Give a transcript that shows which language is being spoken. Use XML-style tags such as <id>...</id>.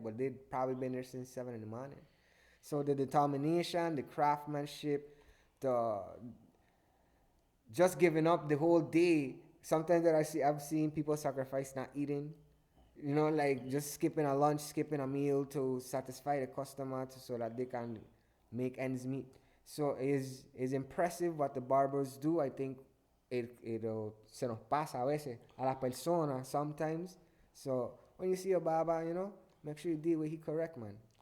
<en>But they'd probably been there since 7 in the morning. So the determination, the craftsmanship, the just giving up the whole day. Sometimes that I've seen people sacrifice not eating. Like just skipping a lunch, skipping a meal to satisfy the customer so that they can make ends meet. So is impressive what the barbers do. I think</en> <es>se nos pasa a veces a las personas</es> <en>sometimes. So when you see a barber, make sure you deal with he correct, man.</en>